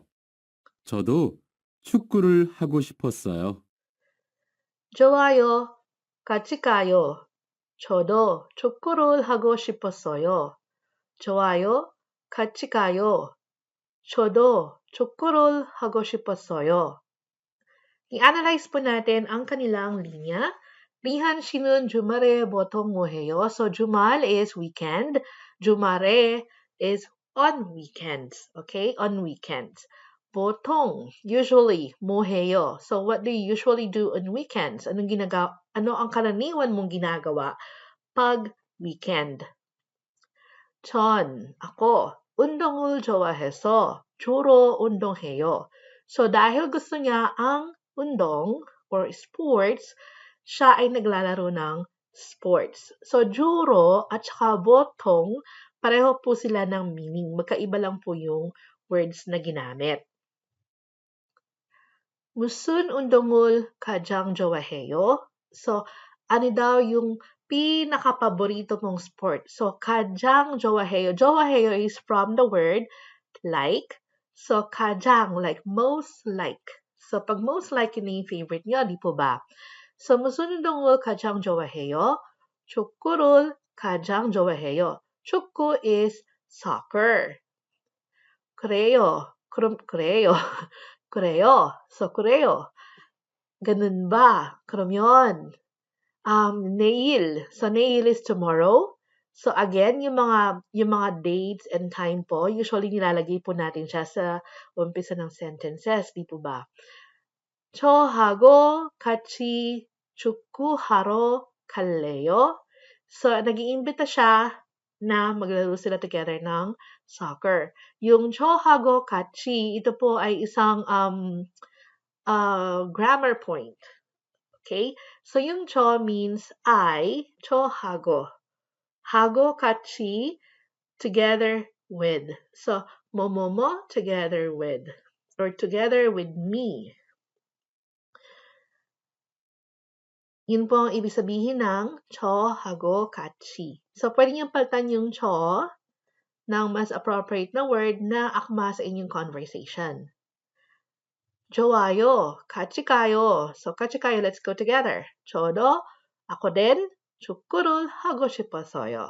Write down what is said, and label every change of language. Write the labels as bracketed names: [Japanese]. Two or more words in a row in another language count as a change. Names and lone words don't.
[Korean] 저도 축구를 하고 싶었어요. 좋아요. 같이 가요. 저도 축구를 하고 싶었어요. 좋아요. 같이 가요. 저도 축구를 하고 싶었어요. [Filipino] I-analyze po natin ang kanilang linya. [Korean] Lihan 씨는 주말에 보통 뭐 해요? So 주말 [English] is weekend. 주말에 is on weekends. Okay? On weekends. [Korean] 보통, usually, 뭐 해요? [English] So what do you usually do on weekends? [Filipino] Ano ang karaniwan mong ginagawa pag weekend? [Korean] 전, ako, 운동을 좋아해서 주로 운동해요. [Filipino] So dahil gusto niya ang undong or sports, siya ay naglalaro ng sports. So juro at saka botong, pareho po sila ng meaning. Magkaiba lang po yung words na ginamit. [Korean] 무슨 운동을 가장 좋아해요? [Filipino] So, ano daw yung pinaka-paborito mong sport? So, [Korean] 가장 좋아해요. 좋아해요 [English] is from the word like. So, 가장, like most like. So, pag most like, [Filipino] yun na yung favorite nyo, di po ba? So, [Korean] 무슨 운동을 가장 좋아해요? 축구를 가장 좋아해요. [English] 축구 is soccer. 그래요. [Korean] 그럼, 그래요. 그래요. So, 그래요. [Filipino] Ganun ba? [Korean] 그러면, 내일. [English] So, 내일 is tomorrow. So, again, [Filipino] yung mga [English] dates and time [Filipino] po, usually nilalagay po natin siya sa umpisa ng sentences, di po ba? [Korean] 저하고 같이 축구하러 갈래요? [Filipino] So, nag-iimbita siya na maglaro sila together ng soccer. [Korean] Yung 저하고 같이, [Filipino] ito po ay isang grammar point. [English] Okay? So, yung 저 means I, [Korean] 저하고. 하고 같이, [English] together with. So, 뭐뭐뭐 together with. Or together with me. [Filipino] Yun po ang ibig sabihin ng [Korean] 저하고 같이. [Filipino] So, pwede niyong palitan yung 저 ng mas appropriate na word na akma sa inyong conversation. [Korean] 좋아요. 같이 가요. So, 같이 가요. [English] Let's go together. [Korean] 저도, [Filipino] ako din, [Korean] 축구를 하고 싶어서요.